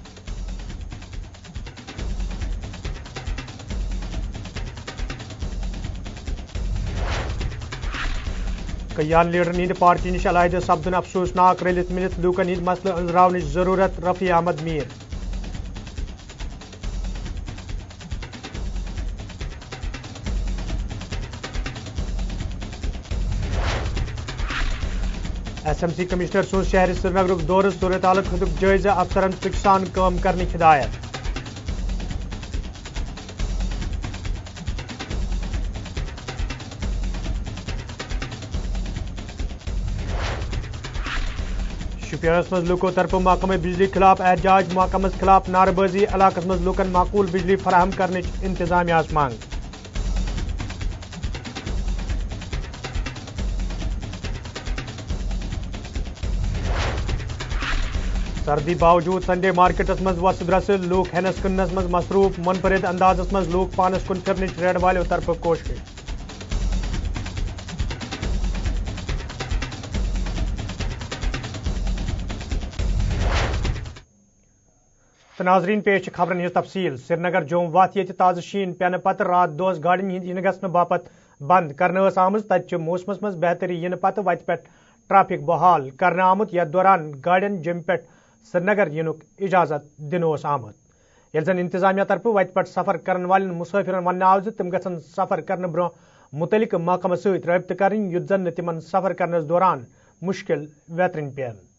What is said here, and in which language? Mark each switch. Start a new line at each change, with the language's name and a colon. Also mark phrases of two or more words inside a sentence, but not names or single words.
Kashmiri: کئیان لیڈرن ہند پارٹی نش علیحدہ سپدن افسوسناک رلت ملت لوکن ہند مسئلہ انزراونچ ضرورت رفیع احمد میر ایس ایم سی کمشنر سن شہر سری نگر دور صورت حال خطک جائزہ افسرن فکر سان کام کرنے ہدایت شپینس مز لوکو طرف محکمہ بجلی خلاف احتجاج محکمس خلاف نعرہ بازی علاقس مز لوکن معقول بجلی فراہم کرنچ انتظامیہ مانگ سردی باوجود
English: Sunday markets
Kashmiri: مز وس برس لوک ہینس کننس مز مصروف منفرد اندازس مز لوک پانس کن پھرنچ ریڈ والو طرف کوشش ناظرین پیش خبرن ہز تفصیل سری نگر جوم وت یہ تازہ شین پینہ پتہ رات دہ گاڑین ہند ین گھنہ باپت بند کرنے آمت تتہ موسمس مز بہتری ین پتہ وتہ پہ ٹریفک بحال کرنے آمت یتھ دوران گاڑین جمہ پہ سری نگر ینک اجازت دن آمت یل زن انتظامیہ طرف وتہ پہ سفر کرن والن مسافرن ون آو تم گھن سفر کرنے برہ متعلق محکمہ ست رابطہ کرن یتھ زن تمن سفر کرنس دوران مشکل ویترن پین